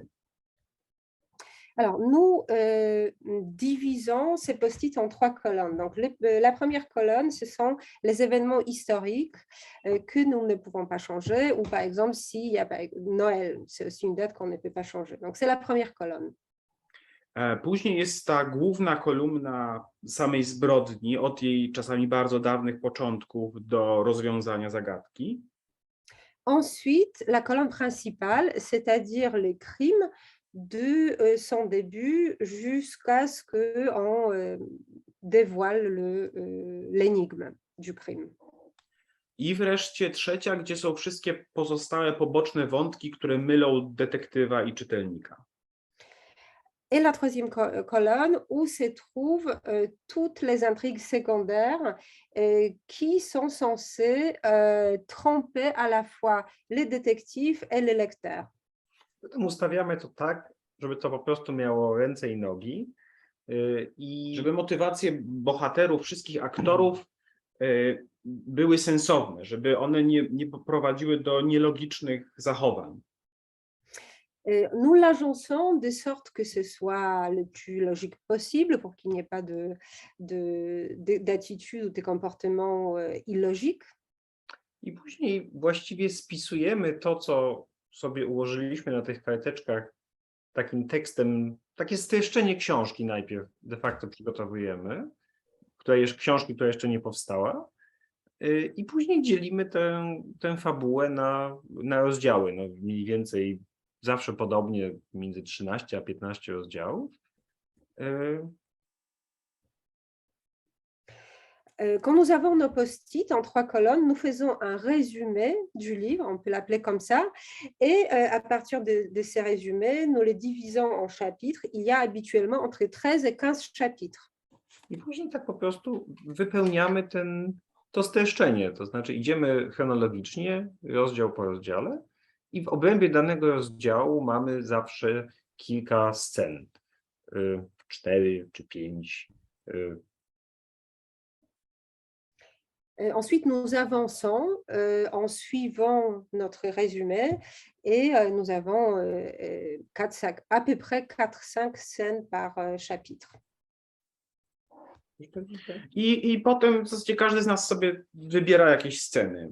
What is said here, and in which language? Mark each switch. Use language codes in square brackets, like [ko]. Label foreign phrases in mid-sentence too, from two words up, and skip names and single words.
[fr] Alors, nous divisons ces post-it en 3 colonnes. Donc, la première colonne, ce sont les événements historiques que nous ne pouvons pas changer, ou par exemple, s'il y a Noël, c'est aussi une date qu'on ne peut pas changer. Donc, c'est la première colonne. [pl] Później jest ta główna kolumna samej zbrodni, od jej czasami bardzo dawnych początków do rozwiązania zagadki. [fr] Ensuite, la colonne principale, c'est-à-dire les crimes de son début jusqu'à ce qu'on dévoile l'énigme du crime. [pl] I wreszcie trzecia, gdzie są wszystkie pozostałe poboczne wątki, które mylą detektywa i czytelnika. [fr] Et la troisième colonne où se trouvent toutes les intrigues secondaires qui sont censées tromper à la fois les détectives et les lecteurs. [pl] Potem ustawiamy to tak, żeby to po prostu miało ręce i nogi i żeby motywacje bohaterów, wszystkich aktorów były sensowne, żeby one nie prowadziły do nielogicznych zachowań. [fr] Nous l'agençons de sorte que ce soit le plus logique possible pour qu'il n'y ait pas d'attitude ou de comportement illogique. [pl] I później właściwie spisujemy to, co sobie ułożyliśmy na tych karteczkach takim tekstem, takie streszczenie książki najpierw [la] de facto [pl] przygotowujemy, książki, która jeszcze nie powstała, i później dzielimy tę fabułę na rozdziały, no mniej więcej zawsze podobnie między 13 a 15 rozdziałów. [fr] Quand nous avons nos post-it en 3 colonnes, nous faisons un résumé du livre, on peut l'appeler comme ça, et à partir de ces résumés, nous les divisons en chapitres. Il y a habituellement entre 13 et 15 chapitres. [pl] I później tak po prostu wypełniamy to streszczenie, to znaczy idziemy chronologicznie, rozdział po rozdziale, i w obrębie danego rozdziału mamy zawsze kilka scen, 4 czy 5. [fr] Ensuite, nous avançons en suivant notre résumé et nous avons à peu près 4-5 scènes par chapitre. [pl] I potem w zasadzie każdy z nas sobie wybiera jakieś sceny.